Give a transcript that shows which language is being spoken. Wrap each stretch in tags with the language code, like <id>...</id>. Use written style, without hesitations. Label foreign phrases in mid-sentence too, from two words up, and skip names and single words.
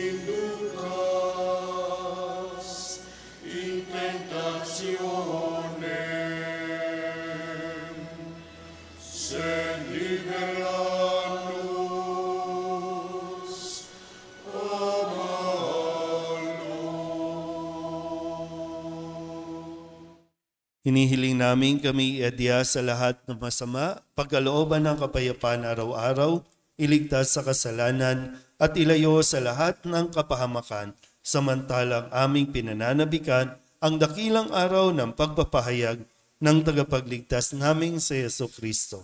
<la>inducas in tentationem, sed libera nos a malo.</la> <tl>Hinihiling namin kami iadya sa lahat ng masama, pagkalooban ng kapayapaan araw-araw, iligtas sa kasalanan at ilayo sa lahat ng kapahamakan, samantalang aming pinananabikan ang dakilang araw ng pagpapahayag ng tagapagligtas naming si Yesu Kristo.</tl>